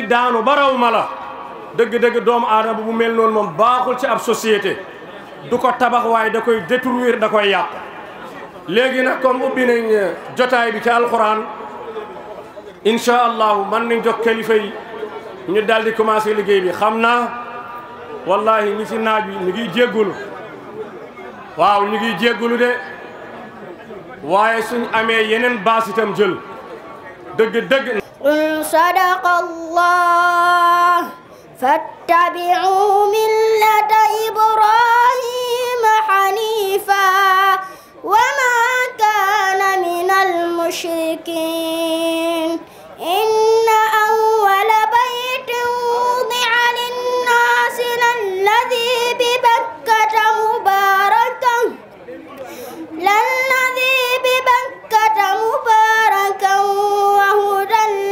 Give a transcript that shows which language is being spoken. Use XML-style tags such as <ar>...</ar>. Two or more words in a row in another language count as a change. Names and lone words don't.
<wo>daanu baraw ma la dëgg-dëgg doomu aadama bu mel noonu moom baaxul ci ab société du ko tabax waaye da koy détruire da koy yàq léegi nag comme ubbi nañ jotaay bi ci alxuraan</wo> <ar>إن شاء الله</ar> <wo>man nañ jox kilifa yi ñu daal di commencé liggéey bi xam naa wallahi ñi ci naaj bi ñu ngi jéggulu waaw ñu ngi jéggulu de waaye suñ amee yeneen baas itam jël dëgg</wo> <ar>قل صدق الله فاتبعوا ملة إبراهيم حنيفا وما كان من المشركين إن أول بيت وضع للناس للذي ببكة مباركا وهدى</ar>